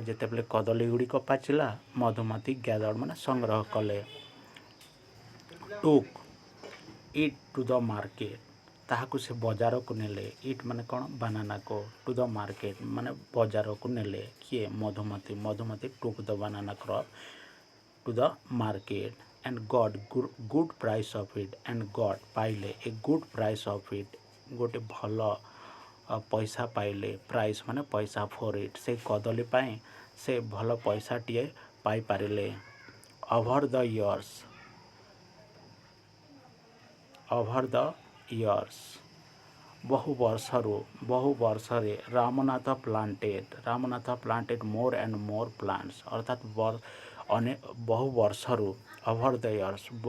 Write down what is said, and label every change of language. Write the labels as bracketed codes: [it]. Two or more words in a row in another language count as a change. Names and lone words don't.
[or] ଯେତେବେଳେ କଦଳୀ ଗୁଡ଼ିକ ପାଚିଲା, ମଧୁମତି ଗ୍ୟାଦର୍ଡ ମାନେ ସଂଗ୍ରହ କଲେ। [en] took it to the market, [or] ତାହାକୁ ସେ ବଜାରକୁ ନେଲେ। ଇଟ୍ ମାନେ କ'ଣ? ବାନାନାକୁ। [en] to the market [or] ମାନେ ବଜାରକୁ ନେଲେ। କିଏ? [en] ମଧୁମତି took the banana crop to the market and got good price of it, and got ପାଇଲେ a good price of it, [or] ଗୋଟେ ଭଲ ପଇସା ପାଇଲେ। ପ୍ରାଇସ୍ ମାନେ ପଇସା, [en] for it, [or] ସେ କଦଳୀ ପାଇଁ ସେ ଭଲ ପଇସାଟିଏ ପାଇପାରିଲେ। [en] over the years, [or] ବହୁ ବର୍ଷରେ [en] ରାମନାଥ planted more and more plants, [or] ଅର୍ଥାତ୍ ବହୁ ବର୍ଷରୁ, [en] over the years,